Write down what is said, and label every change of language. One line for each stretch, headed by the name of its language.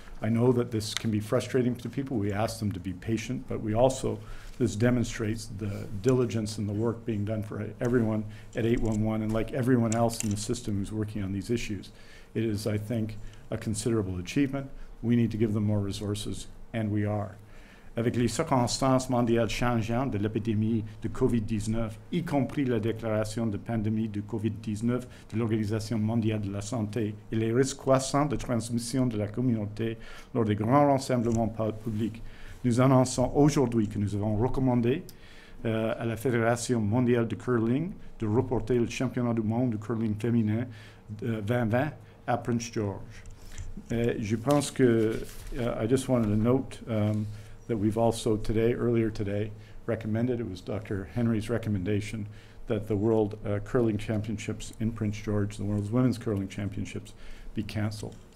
English: I know that this can be frustrating to people. We ask them to be patient, but this demonstrates the diligence and the work being done for everyone at 811, and like everyone else in the system who's working on these issues. It is, I think, a considerable achievement. We need to give them more resources, and we are.
French: Avec les circonstances mondiales changeantes de l'épidémie de COVID-19, y compris la déclaration de pandémie de COVID-19 de l'Organisation mondiale de la santé et les risques croissants de transmission de la communauté lors des grands rassemblements publics, nous annonçons aujourd'hui que nous avons recommandé à la Fédération mondiale de curling de reporter le championnat du monde de curling féminin 2020 à Prince George. Je pense que
English: I just wanted to note that we've also earlier today, recommended, it was Dr. Henry's recommendation, that the World Curling Championships in Prince George, the World's Women's Curling Championships, be cancelled.